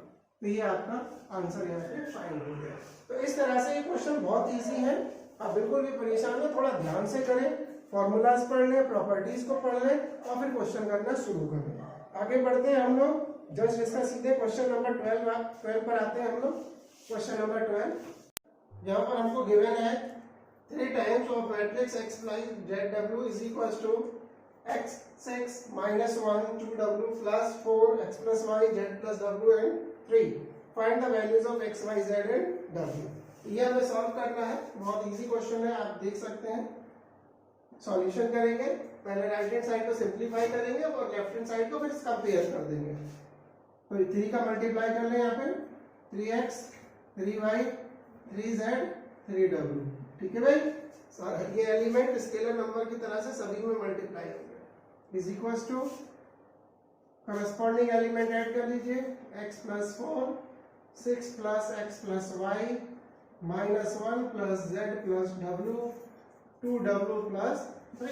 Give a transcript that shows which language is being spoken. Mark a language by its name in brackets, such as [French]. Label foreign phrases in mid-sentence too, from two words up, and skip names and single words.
[Hindi] तो ये आपका आंसर यहाँ पे फाइंड हो गया। तो इस तरह से ये क्वेश्चन बहुत इजी है, आप बिल्कुल भी परेशान हो, थोड़ा ध्यान से करें, फॉर्मूलाज पढ़ लें, प्रॉपर्टीज को पढ़ लें और फिर क्वेश्चन करना शुरू करें। आगे बढ़ते हैं हम लोग, जस्ट इसका सीधे [English] question number 12 [Hindi] पर आते हैं हम लोग। [English] question number 12 [Hindi] यहाँ पर हमको गिवन है [English] 3 times of matrix x y z w is equals to x 6 minus 1 2w plus 4 x plus y z plus w and 3. Find the values of x y z and w. [Hindi] ये हमें सॉल्व करना है, बहुत [English] easy question [Hindi] है, आप देख सकते हैं। सॉल्यूशन करेंगे, पहले [English] right hand side [Hindi] को सिंप्लीफाई करेंगे और [English] left hand side [Hindi] को फिर कंपेयर कर देंगे। तो 3 का मल्टीप्लाई कर लें यहाँ पे 3x 3y 3z 3w, ठीक है भाई। ये [English] element scalar number [Hindi] की तरह से सभी में मल्टीप्लाई होंगे। [English] is equal to corresponding element add [Hindi] कर लीजिए, [English] x plus 4 6 plus x plus y minus 1 plus z plus w 2w plus 3.